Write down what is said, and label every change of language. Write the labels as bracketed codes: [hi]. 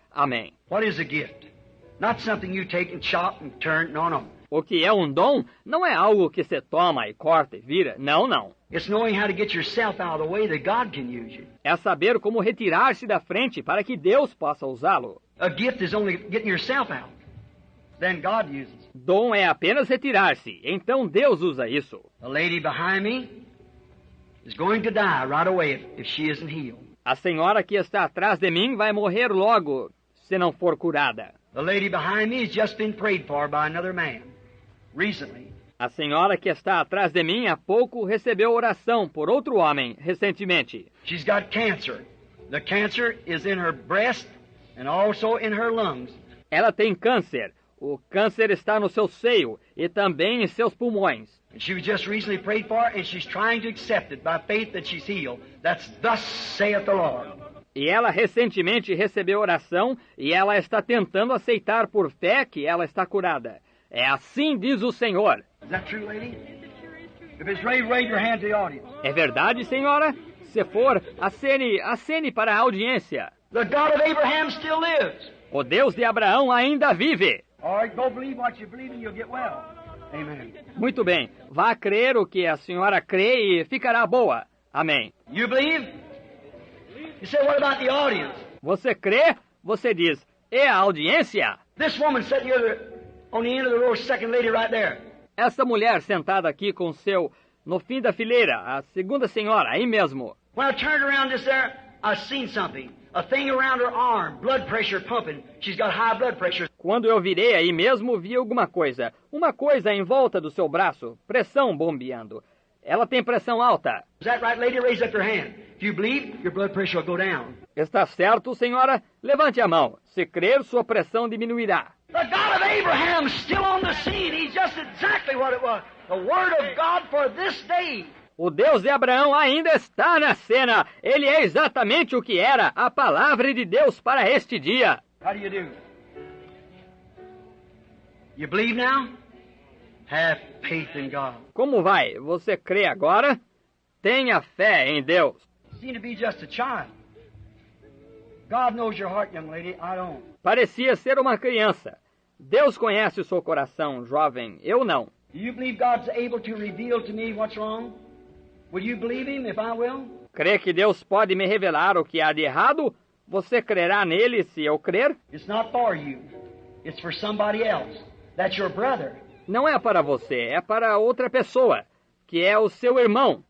[pt] Amém. [en] What is a gift? Not something you take and chop and turn. No, no. [pt] O que é um dom não é algo que se toma e corta e vira. Não, não. [en] It's knowing how to get yourself out of the way that God can use you. [pt] É saber como retirar-se da frente para que Deus possa usá-lo. [en] A gift is only getting yourself out. Then God uses. [pt] Dom é apenas retirar-se. Então Deus usa isso. [en] The lady behind me is going to die right away if she isn't healed. [pt] A senhora que está atrás de mim vai morrer logo, se não for curada. [en] The lady behind me has just been prayed for by another man recently. [pt] A senhora que está atrás de mim há pouco recebeu oração por outro homem recentemente. [en] She's got cancer. The cancer is in her breast and also in her lungs. [pt] Ela tem câncer. O câncer está no seu seio e também em seus pulmões. [en] And she was just recently prayed for, and she's trying to accept it by faith that she's healed. That's thus saith the Lord. [pt] E ela recentemente recebeu oração e ela está tentando aceitar por fé que ela está curada. É assim diz o Senhor. [en] Is that true, lady? If it's right, wave your hand to the audience. [pt] É verdade, senhora? Se for, acene para a audiência. [en] The God of Abraham still lives. [pt] O Deus de Abraão ainda vive. [en] All right, go believe what you believe and you'll get well. Amen. [pt] Muito bem. Vá crer o que a senhora crê e ficará boa. Amém. [en] You believe? You say, what about the audience? [pt] Você crê? Você diz, e a audiência? [en] This woman sitting here on the end of the row, second lady right there. [pt] Essa mulher sentada aqui com no fim da fileira, a segunda senhora, aí mesmo. [en] When I turned around this there, I seen something. A thing around her arm, blood pressure pumping. She's got high blood pressure. [pt] Quando eu virei aí mesmo, vi alguma coisa. Uma coisa em volta do seu braço, pressão bombeando. Ela tem pressão alta. [en] Is that right, lady? Raise up your hand. If you believe, your blood pressure will go down. [pt] Está certo, senhora? Levante a mão. Se crer, sua pressão diminuirá. [en] The God of Abraham is still on the scene. He's just exactly what it was. The Word of God for this day. [pt] O Deus de Abraão ainda está na cena. Ele é exatamente o que era a palavra de Deus para este dia. [en] How do you do? You believe now? Have faith in God. [pt] Como vai? Você crê agora? Tenha fé em Deus. [en] You seem to be just a child. God knows your heart, young lady. I don't. [pt] Parecia ser uma criança. Deus conhece o seu coração, jovem. Eu não. [en] Do you believe God's able to reveal to me what's wrong? Will you believe Him if I will? [pt] Crê que Deus pode me revelar o que há de errado? Você crerá nele se eu crer? [en] It's not for you. It's for somebody else. That's your brother. [pt] Não é para você, é para outra pessoa, que é o seu irmão.